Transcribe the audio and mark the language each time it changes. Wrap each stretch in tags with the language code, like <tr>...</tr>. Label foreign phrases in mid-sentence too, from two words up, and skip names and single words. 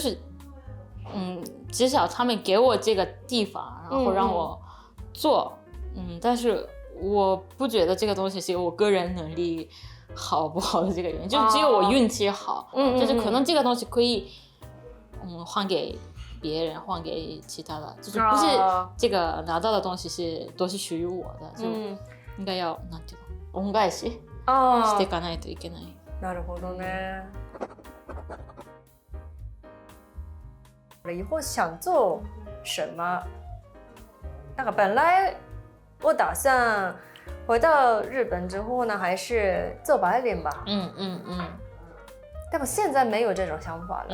<zh>就是至少他们给我这个地方，然后让我做，但是我不觉得这个东西是我个人能力好不好的这个原因，就只有我运气好，就是可能这个东西可以换给别人，换给其他的，就是不是这个拿到的东西都是属于我的，就应该要</zh> <ja>なんていうの恩返ししていかないといけない。なるほどね。</ja> <zh>以后想做什么？那个本来我打算回到日本之后呢，还是做白领吧。但我现在没有这种想法了。</zh>